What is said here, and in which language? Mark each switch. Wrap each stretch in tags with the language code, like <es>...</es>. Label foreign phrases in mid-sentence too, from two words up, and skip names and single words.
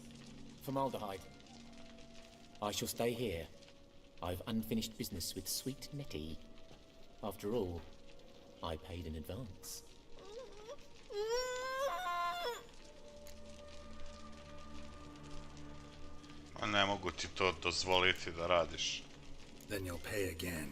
<en>Formaldehyde. I shall stay here. I've unfinished business with sweet Nettie. After all, I paid in advance.</en> <sr>A ne mogu ti to dozvoliti da radiš.</sr> <en>Then you'll pay again.</en>